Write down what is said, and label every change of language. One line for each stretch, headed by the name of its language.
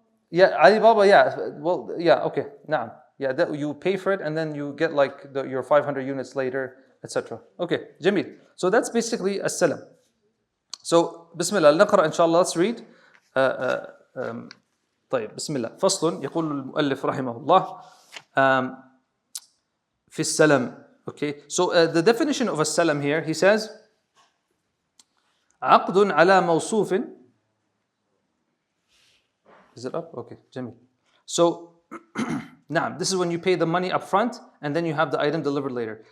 English: Yeah, Alibaba, yeah. Well, yeah, okay. Naam. Yeah, you pay for it and then you get your 500 units later, etc. Okay, Jamil. So that's basically a salam. So, Bismillah, al-Naqra, inshallah, let's read.
Arabic: طيب, Bismillah. فصل يقول المؤلف رحمه الله في السلم.
English: Okay, so the definition of a salam here, he says
Arabic: عقد على موصوف.
English: Is it up? Okay, Jamil. So, this is when you pay the money up front and then you have the item delivered later.